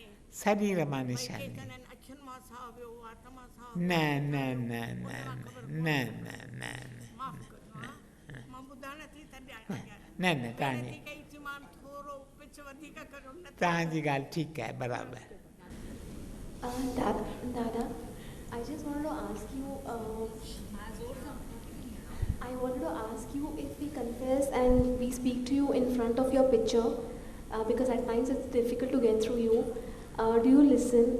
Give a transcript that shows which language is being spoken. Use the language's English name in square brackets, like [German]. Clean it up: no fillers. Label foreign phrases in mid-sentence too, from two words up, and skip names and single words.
[Sindhi] शरीर मां निशानी अखियुनि मां साह वियो, वात मां साह न न न न न न न माफ़ कजो, मां ॿुधाइण थी न न तव्हांजी कई थी मां थोरो पिच वधीक करो न. तव्हांजी ॻाल्हि ठीकु आहे, बराबरि. [English] Dada, I just wanted to ask you, if we confess and we speak to you in front of your picture, because at times it's difficult to get through you, do you listen?